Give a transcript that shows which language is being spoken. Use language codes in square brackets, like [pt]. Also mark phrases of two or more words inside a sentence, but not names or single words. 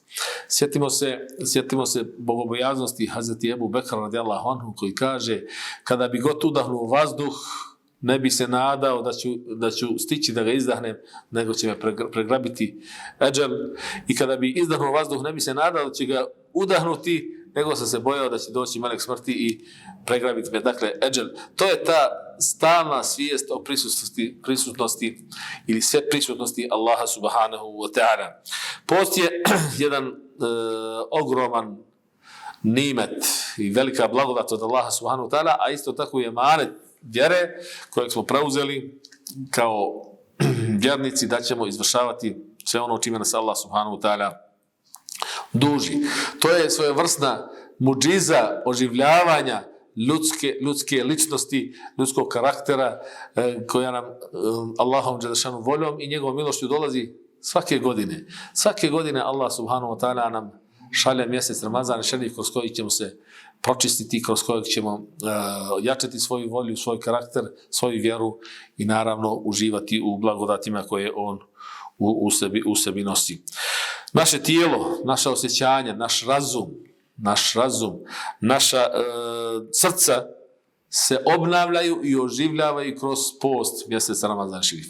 [bs] Sjetimo se bogobojaznosti Hazreti Ebu Bekra [ar] رضي الله عنه, [bs] koji kaže: kada bi god udahnuo vazduh, ne bi se nadao da ću stići da ga izdahnem, nego će me pregrabiti edžel. I kada bi izdahnuo vazduh, ne bi se nadao da će ga udahnuti, nego sam se bojao da će doći melek smrti i pregrabiti me. Dakle, edžel. To je ta stalna svijest o prisutnosti ili sve prisutnosti Allaha [ar] سبحانه وتعالى. [bs] Post je jedan ogroman nimet i velika blagodat od Allaha [ar] سبحانه وتعالى, [bs] a isto tako je emanet vjere kojeg smo preuzeli kao vjernici da ćemo izvršavati sve ono čime nas Allah [ar] سبحانه وتعالى [bs] duži. To je svojevrsna mudžiza oživljavanja ljudske ličnosti, ljudskog karaktera koja nam Allahom dželešanu voljom i njegovom milošću dolazi svake godine. Svake godine Allah [ar] سبحانه وتعالى [bs] nam šalje mjesec Ramazan šerif kroz koji ćemo se pročistiti, kroz kojeg ćemo jačati svoju volju, svoj karakter, svoju vjeru i naravno uživati u blagodatima koje on u sebi nosi. Naše tijelo, naša osjećanja, naš razum, naša srca se obnavljaju i oživljavaju kroz post mjeseca Ramazan šerifa.